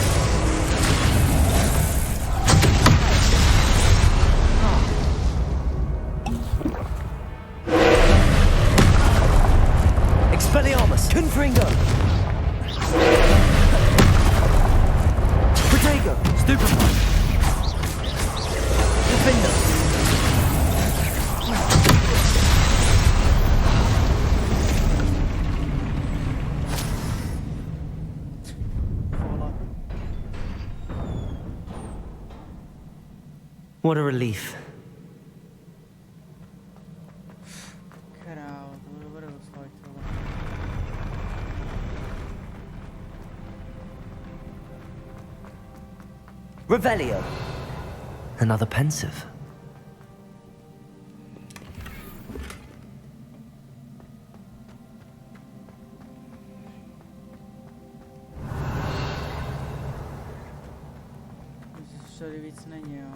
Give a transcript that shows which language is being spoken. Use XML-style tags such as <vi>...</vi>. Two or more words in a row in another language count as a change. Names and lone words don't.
<en>Expelliarmus! Confringo! Protego! Stupefy! Defendo! What a relief.</en> <cs>Krávo, to bude dost fajt, tohle.</cs> <en>Revelio! Another pensive.</en> <cs>Tady víc není, jo.</cs>